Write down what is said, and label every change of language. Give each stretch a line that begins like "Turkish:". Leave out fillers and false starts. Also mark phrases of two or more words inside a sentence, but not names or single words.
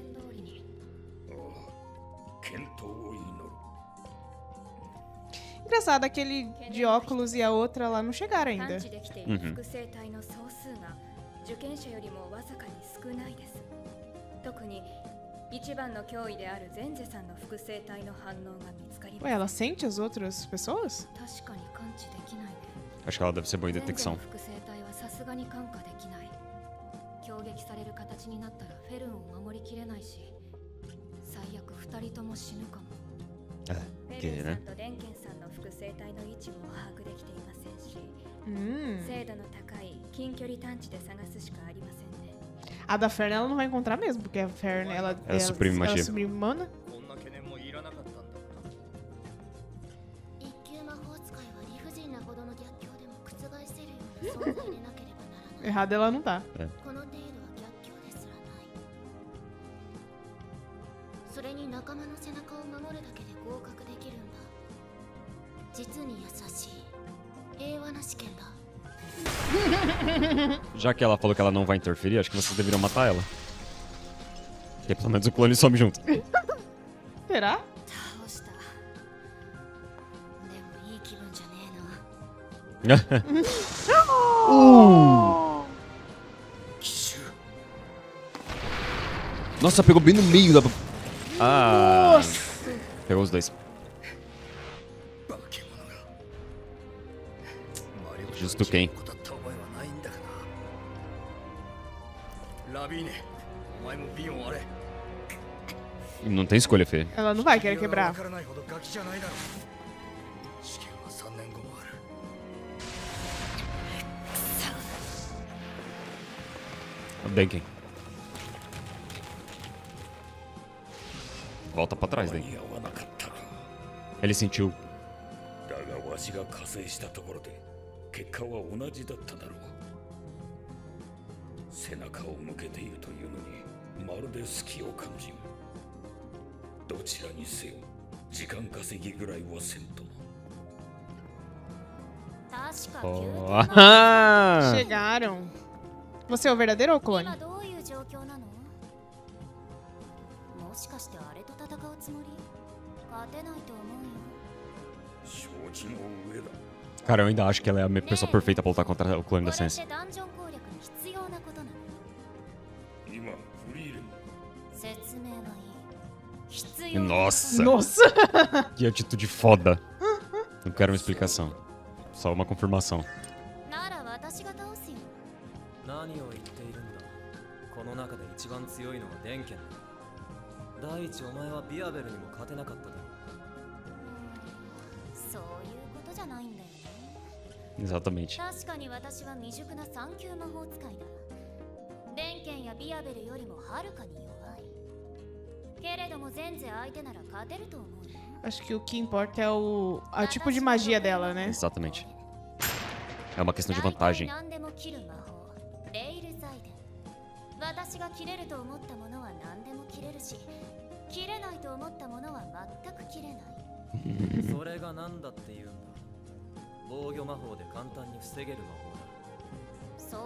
Portuguese: Engraçado, daquele de óculos e a outra lá não chegaram ainda.
Japanese: 探知できている複製体の総数が受験者よりもわずかに少ないです。特に一番の脅威であるゼンゼさんの複製体の反応が見つかりま
Portuguese: Ué,
Japanese: す。
Portuguese: ela sente as outras pessoas?
Japanese: 確かに感知できないね。
Portuguese: Acho que ela deve ser boa em
Japanese: ゼンゼ
Portuguese: detecção.
Japanese: の複製体はさすがに感化できない。攻撃される形になったらフェルンを守りきれないし、最悪二人とも死ぬかも。
Portuguese: É,
Japanese: フェ
Portuguese: que,
Japanese: ルンさ
Portuguese: né?
Japanese: んとデンケンさんの複製体の位置も把握できていませんし、 精度の高い近距離探知で探すしかありませんね。
Portuguese: A da Fern ela não vai encontrar mesmo, porque a Fern ela suprime magia. ela suprime mana.
Japanese: こんな懸念もいらなかったんだろうな。一級魔法使いは理不尽なほどの逆境でも覆せるような存在でなければならない。
Portuguese: Errada ela não tá.
Japanese: この程度は逆境ですらない。それに仲間の背中を守るだけで合格できるんだ。実に優しい平和な試験だ。
Portuguese: Já que ela falou que ela não vai interferir, acho que vocês deveriam matar ela. Porque pelo menos o clone some junto. Será?
Japanese: 倒した。でもいい気分じゃねえな。
Portuguese: Nossa, pegou bem no meio da... Ah, pegou os dois.
Japanese: 化け物が。マリオ
Portuguese: Justo quem?
Japanese: ことった覚えはないんだがな。ラビーネ、お前もビヨンあれ。
Portuguese: Não tem escolha, Fê. Ela não vai querer
Japanese: 理由がわ
Portuguese: quebrar.
Japanese: からないほどガキじゃないだろう。試験は3年後もある。
Portuguese: Denken. Volta pra trás,
Japanese: 間
Portuguese: Denken.
Japanese: に合わなかったか。
Portuguese: Ele sentiu.
Japanese: だがわしが加勢したところで結果は同じだっただろう。背中を向けているというのにまるで隙を感じん。どちらにせよ時間稼ぎぐらいはせんとな。確か Oh, 9 ah!
Portuguese: Chegaram. Você é o verdadeiro ou o clone?
Japanese: 今どういう状況なの？もしかしてあれと戦うつもり？勝てないと思うよ。承知の上だ。
Portuguese: Cara, eu ainda acho que ela é a pessoa perfeita pra lutar contra o clone
Japanese: こ
Portuguese: da
Japanese: れっ
Portuguese: Sense.
Japanese: てダンジョン攻略に必要なことなの？今フリーレン説明はいい。必要なこと
Portuguese: Nossa! Nossa! Que atitude foda. Não quero uma explicação. Só uma confirmação.
Japanese: なら私が倒すよ。何を言っているんだ。この中で一番強いのはデンケンだ。第一お前はビアベルにも勝てなかっただろそういうことじゃないんだよね。
Portuguese: Exatamente.
Japanese: 確かに私は未熟な3級魔法使いだ。デンケンやビアベルよりもはるかに弱い。けれども全然相手なら勝てると思うよ。
Portuguese: Acho que o que importa é o tipo de magia dela, né? Exatamente. É uma questão de vantagem.
Japanese: 何でも切る魔法レイルザイデン。私が切れると思ったものは何でも切れるし、切れないと思ったものは全く切れない。それが何だって言うんだ。防御魔法で簡単に防げる魔法だ。